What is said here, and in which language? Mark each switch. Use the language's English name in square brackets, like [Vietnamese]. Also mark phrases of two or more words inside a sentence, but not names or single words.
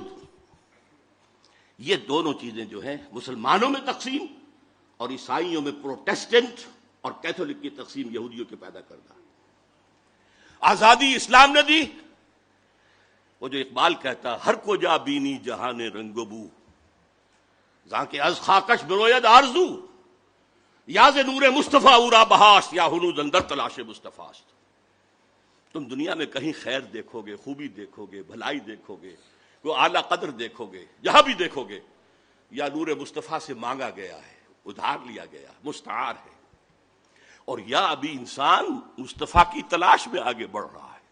[Urdu] یہ دونوں چیزیں جو ہیں مسلمانوں میں تقسیم اور عیسائیوں میں پروٹیسٹنٹ اور کیتھولک کی تقسیم یہودیوں کے پیدا کردہ۔ آزادی اسلام نے دی، وہ جو اقبال کہتا [Persian] ہر کو جا بینی جہان رنگ و بو، جہاں کے از خاکش بروید آرزو، یا ز نور مصطفیٰ اورا بہاست، یا ہنوز اندر تلاش مصطفیٰست۔ [Urdu] تم دنیا میں کہیں خیر دیکھو گے، خوبی دیکھو گے، بھلائی دیکھو گے، کوئی اعلیٰ قدر دیکھو گے، جہاں بھی دیکھو گے، یا نور مصطفیٰ سے مانگا گیا ہے، ادھار لیا گیا، مستعار ہے، اور یا ابھی انسان مصطفیٰ کی تلاش میں آگے بڑھ رہا ہے۔